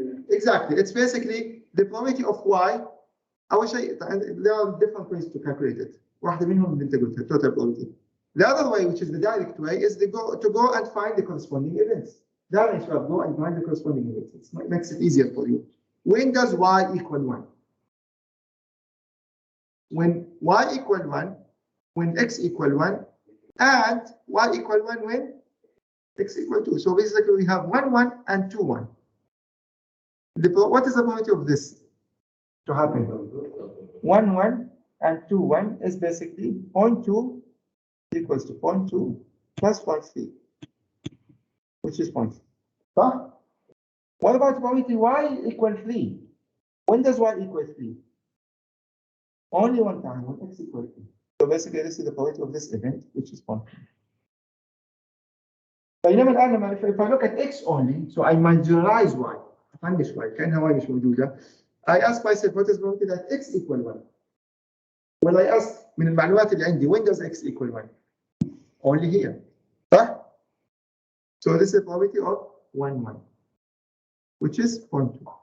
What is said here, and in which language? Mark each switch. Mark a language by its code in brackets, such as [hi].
[en] Exactly, it's basically the probability of y. [ar] أول شيء [en] there are different ways to calculate it. [ar] واحدة منهم اللي أنت قلتها total probability. [en] The other way, which is the direct way, is to go and find the corresponding events. That is, you go and find the corresponding events. It makes it easier for you. When does y equal 1? When y equal 1, when x equal 1, and y equal 1 when x equal 2. So basically we have 1, 1 and 2, 1. What is the probability of this to happen? 1, 1 and 2, 1 is basically 0.2 equals to 0.2 plus 0.3, which is 0.3. Huh? What about probability y equal 3? When does y equal 3? Only one time when x equal 3. So basically this is the probability of this event, which is 0.3. [ar] بينما الآن لما [en] if I look at x only, so I marginalize y. [ar] أفنش y كأنها y مش موجودة. [en] I ask myself what is the probability that x equal 1? When I ask [ar] من المعلومات اللي عندي [en] when does x equal 1? Only here. [ar] صح? [en] So this is the probability of 1, 1, which is 0.2.